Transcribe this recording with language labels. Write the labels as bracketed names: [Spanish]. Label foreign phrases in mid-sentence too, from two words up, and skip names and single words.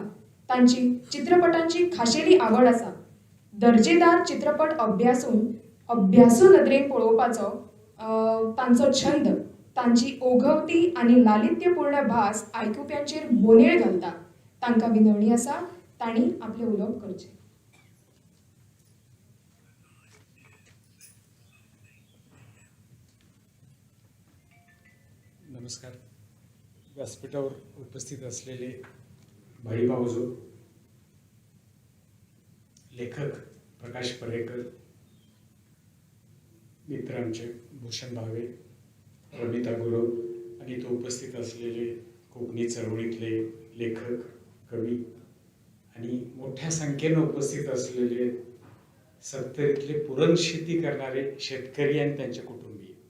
[Konkani] तांची चित्रपटांची खाशेली आवड आसा. दर्जेदार चित्रपट अभ्यासू नदरेन पळोवपाचो तांचो छंद. तांची ओघवती आनी लालित्यपूर्ण भास आयकुप्यांचेर मोनेळ घालता. तांकां विनवणी आसा, तांणी आपले उलोवप करचें. [Marathi] नमस्कार. व्यासपीठावर उपस्थित असलेले भाई भाऊजो, लेखक प्रकाश परेकर, मित्र आमचे भूषण भावे, रमिता गुरव आणि इथं उपस्थित असलेले कोकणी चळवळीतले लेखक, कवी आणि मोठ्या संख्येनं उपस्थित असलेले सत्तरीतले पुरण शेती करणारे शेतकरी आणि त्यांचे कुटुंबीय.